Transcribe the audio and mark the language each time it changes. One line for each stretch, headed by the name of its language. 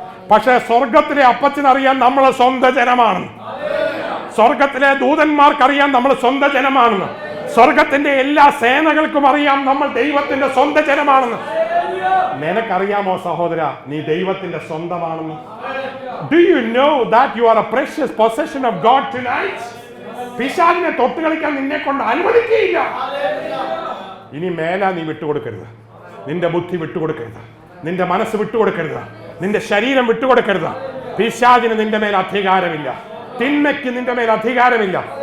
Malayalam: പക്ഷേ സ്വർഗത്തിലെ അപ്പച്ചനറിയാൻ നമ്മൾ സ്വന്തം ജനമാണെന്ന്. സ്വർഗത്തിലെ ദൂതന്മാർക്കറിയാം നമ്മൾ സ്വന്തം ജനമാണെന്ന്. സ്വർഗത്തിന്റെ എല്ലാ സേനകൾക്കും അറിയാം നമ്മൾ ദൈവത്തിന്റെ സ്വന്തം ജനമാണെന്ന്. നിനക്കറിയാമോ സഹോദര, നീ ദൈവത്തിന്റെ സ്വന്തമാണെന്ന്?
English: Do you know that you are a precious possession of God tonight?
Malayalam: പിശാചിനെ തൊട്ട് കളിക്കാൻ നിന്നെ കൊണ്ട് അനുവദിക്കുകയില്ല. ഇനി മേലാ നീ വിട്ടുകൊടുക്കരുത്. നിന്റെ ബുദ്ധി വിട്ടുകൊടുക്കരുത്, നിന്റെ മനസ്സ് വിട്ടുകൊടുക്കരുത്, നിന്റെ ശരീരം വിട്ടുകൊടുക്കരുത്. പിശാചിന് നിന്റെ മേൽ അധികാരമില്ല. തിന്മയ്ക്ക് നിന്റെ മേൽ അധികാരമില്ല.